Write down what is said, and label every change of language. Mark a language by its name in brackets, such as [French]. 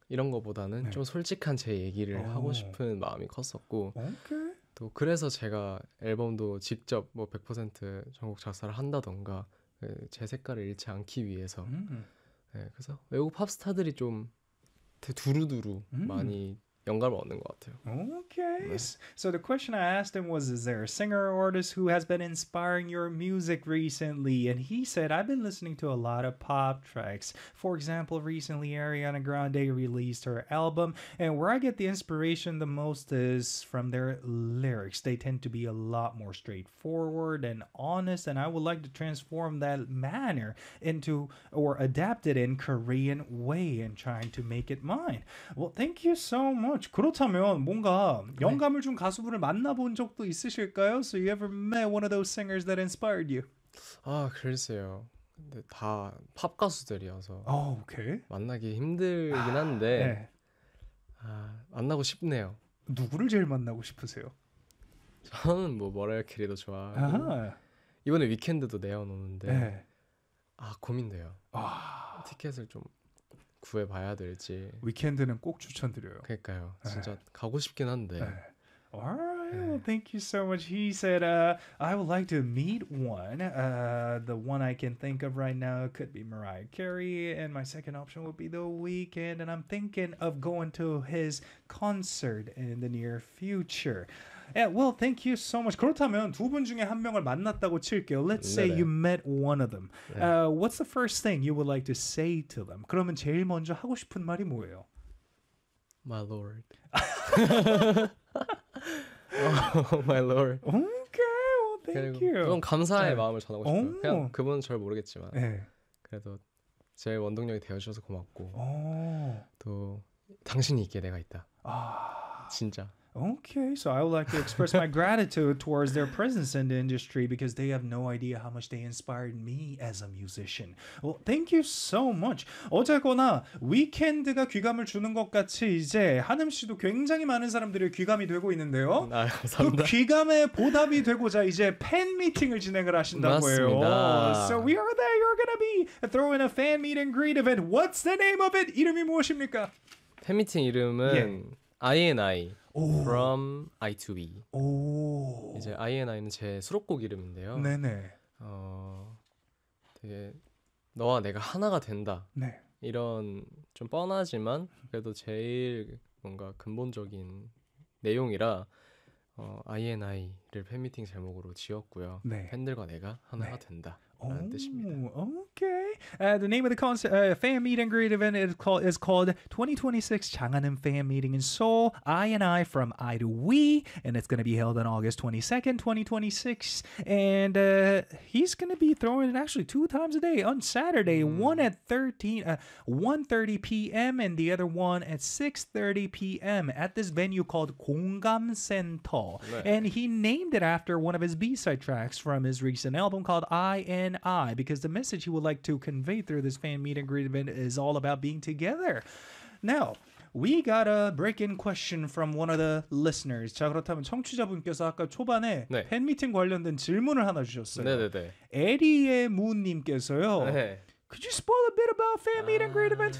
[Korean] 이런 거보다는 좀 솔직한 제 얘기를 오. 하고 싶은 마음이 컸었고 [English] 오케이. [Korean] 또 그래서 제가 앨범도 직접 뭐 100% 전곡 작사를 한다던가 제 색깔을 잃지 않기 위해서 네, 그래서 외국 팝스타들이 좀 두루두루 많이 영감을 얻는 것 같아요. [English] Okay. [Korean] 네. [English] So the question I asked him was, is there a singer or artist who has been inspiring your music recently? And he said, I've been listening to a lot of pop tracks. For example, recently Ariana Grande released her album, and where I get the inspiration the most is from their lyrics. They tend to be a lot more straightforward and honest, and I would like to transform that manner into or adapt it in Korean way and trying to make it mine. Well, thank you so much. [Korean] 그렇다면 뭔가 영감을 준 가수분을 만나본 적도 있으실까요? [English] So you ever met one of those singers that inspired you? [Korean] 아, 글쎄요. 근데 다 팝 가수들이어서 [English] oh, okay. [Korean] 만나기 힘들긴 한데 아, 네. 아, 만나고 싶네요. 누구를 제일 만나고 싶으세요? 저는 뭐 머라이어 캐리도 좋아하고 아하. 이번에 위켄드도 내어놓는데 네. 아, 고민돼요. 아. 티켓을 좀 구해봐야 될지 위켄드는 꼭 추천드려요. 그러니까요. 진짜 네. 가고 싶긴 한데 네. [English] Alright, well, thank you so much. He said, I would like to meet one. The one I can think of right now could be Mariah Carey, and my second option would be The Weeknd, and I'm thinking of going to his concert in the near future. Yeah, well, thank you so much. [Korean] 그렇다면 두 분 중에 한 명을 만났다고 칠게요. [English] Let's say [Korean] 네네. [English] you met one of them. [Korean] 네. [English] What's the first thing you would like to say to them? [Korean] 그러면 제일 먼저 하고 싶은 말이 뭐예요? [English] My lord. Oh, my lord. Okay, well, thank you. [Korean] 그럼 감사의 네. 마음을 전하고 싶어요. 그냥 그분은 잘 모르겠지만 네. 그래도 제 원동력이 되어주셔서 고맙고 오. 또 당신이 있기에 내가 있다. 아. 진짜. [English] Okay, so I would like to express my gratitude towards their presence in the industry because they have no idea how much they inspired me as a musician. Well, thank you so much. [Korean] 어쨌거나 위켄드가 귀감을 주는 것 같이 이제 한음 씨도 굉장히 많은 사람들의 귀감이 되고 있는데요. 아, 감사합니다. 그 귀감의 보답이 되고자 이제 팬 미팅을 진행을 하신다고 해요. 맞습니다. [English] So we are there. You're gonna be throwing a fan meet and greet event. What's the name of it? [Korean] 이름이 무엇입니까? 팬 미팅 이름은 예. INI. [English] From I to E. [Korean] 오. 이제 INI는 제 수록곡 이름인데요. 네네. 되게 너와 내가 하나가 된다. 네. 이런 좀 뻔하지만 그래도 제일 뭔가 근본적인 내용이라 INI를 팬미팅 제목으로 지었고요. 네. 팬들과 내가 하나가 네. 된다. [English] Oh, okay. The name of the concert, fan meet and greet event is called 2026 Changhanum Fan Meeting in Seoul. I and I from I to We, and it's going to be held on August 22nd, 2026. And he's going to be throwing it actually two times a day on Saturday, one at 1:30 p.m. and the other one at 6:30 p.m. at this venue called Gonggam Center. Right. And he named it after one of his B-side tracks from his recent album called I and I, because the message he would like to convey through this fan meet and greet event is all about being together. Now, we got a break-in question from one of the listeners. [Korean] 자, 그렇다면 청취자분께서 아까 초반에 네. 팬 미팅 관련된 질문을 하나 주셨어요. 네네네. 에리의 문님께서요. 네. [English] Could you spoil a bit about fan meet and greet event?